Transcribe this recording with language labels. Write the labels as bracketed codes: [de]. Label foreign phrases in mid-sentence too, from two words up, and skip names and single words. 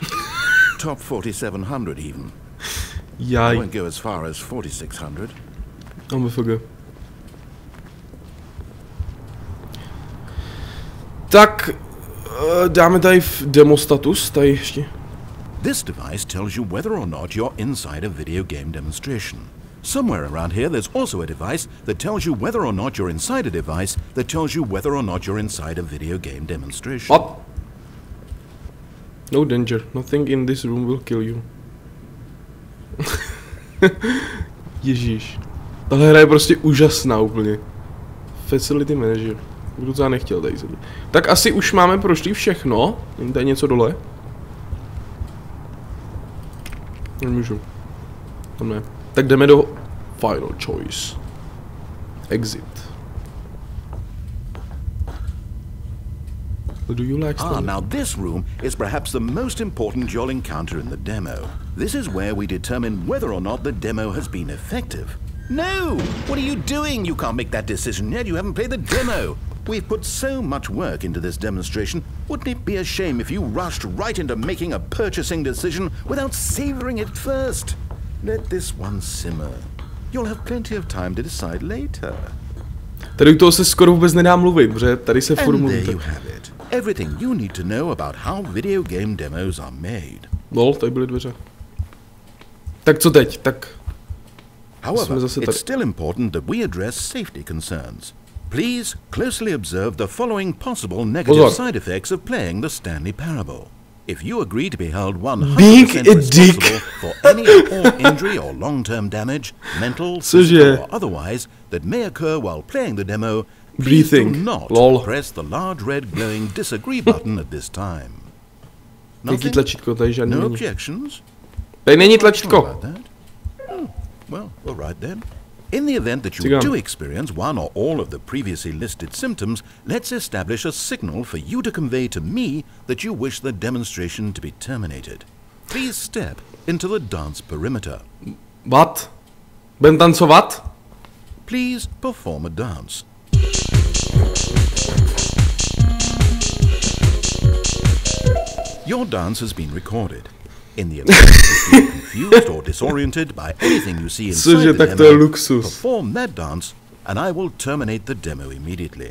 [en] Top 4,700 even. I Jaj. won't go as far as 4,600. MFG. [cs] Tak, dáme tady v [en] demo status, [cs] tady ještě. [en] This device tells you whether or not you're inside a video game demonstration. Somewhere around here there's also a device that tells you whether or not you're inside a device that tells you whether or not you're inside a video game demonstration. What? No danger, nothing in this room will kill you. [cs] Ježíš. Tahle hra je prostě úžasná úplně. [en] Facility manager. [cs] Budu to já nechtěl tady sedět. Tak asi už máme prošli všechno. Není tady něco dole? Nemůžu. Tam ne. Tak jdeme do [en] final choice. Exit. Do you like Now this room is perhaps the most important you'll encounter in the demo. This is where we determine whether or not the demo has been effective. No! What are you doing? You can't make that decision yet. You haven't played the demo. We've put so much work into this demonstration. Wouldn't it be a shame if you rushed right into making a purchasing decision without savoring it first? Let this one simmer. You'll have plenty of time to decide later. [cs] Tady u toho se skoro vůbec nedá mluvit, protože tady se furt [en] And [cs] mluví. [en] there you have it. Everything you need to know about how video game demos are made. [cs] Lol, tady byly dveře. Tak co teď? Tak... [en] However, it's still important that we address safety concerns. Please closely observe the following possible negative side effects of playing the Stanley Parable. If you agree to be held 100% responsible for any or all injury or long-term damage, mental, physical, or otherwise, that may occur while playing the demo, please do not press the large red glowing disagree button at this time. Nothing? No objections? [cs] Tady není tlačítko. [en] Well, all right then. In the event that you do experience one or all of the previously listed symptoms, let's establish a signal for you to convey to me that you wish the demonstration to be terminated. Please step into the dance perimeter. What? [cs] Budem tancovat? [en] Please perform a dance. Your dance has been recorded. In the event that you are confused or disoriented by anything you see inside the demo, perform that dance and I will terminate the demo immediately.